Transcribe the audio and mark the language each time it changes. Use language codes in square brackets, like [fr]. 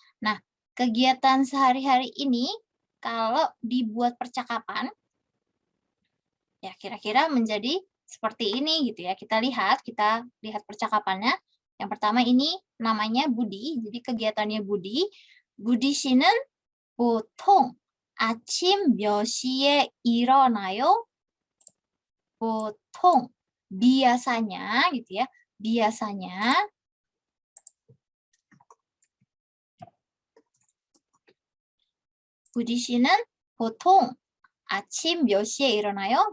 [id] Nah, kegiatan sehari-hari ini kalau dibuat percakapan, ya kira-kira menjadi seperti ini gitu ya. Kita lihat percakapannya. Yang pertama ini namanya Budi, jadi kegiatannya Budi. [ko] Budi 씨는 보통 아침 몇 시에 일어나요? [id] 보통 biasanya gitu ya. [ko] Biasanya Budi 씨는 보통 아침 몇 시에 일어나요?